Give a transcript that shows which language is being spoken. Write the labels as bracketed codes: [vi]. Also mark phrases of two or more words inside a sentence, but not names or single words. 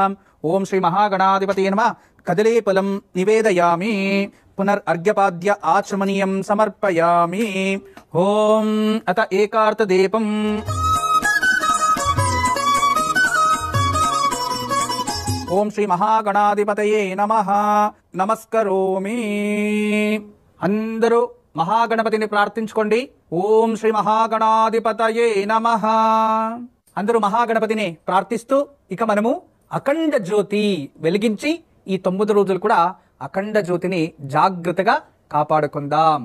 [sa] ओम श्री महागणाधिपतये नमः। कदलीफलं निवेदयामि पुनर्अर्घ्यपाद्य आचमनीयं समर्पयामि। ओम अत एकार्तदीपम् ओम श्री महागणाधिपतये नमः नमस्करोमि। [te] అందరూ మహాగణపతిని ప్రార్థించుకోండి। [sa] ओं श्री महागणाधिपतये नमः। [te] అందరూ మహాగణపతిని ప్రార్థిస్తూ ఇక మనము అఖండ జ్యోతి వెలిగించి ఈ 9 రోజులు కూడా అఖండ జ్యోతిని జాగ్రత్తగా కాపాడుకుందాం।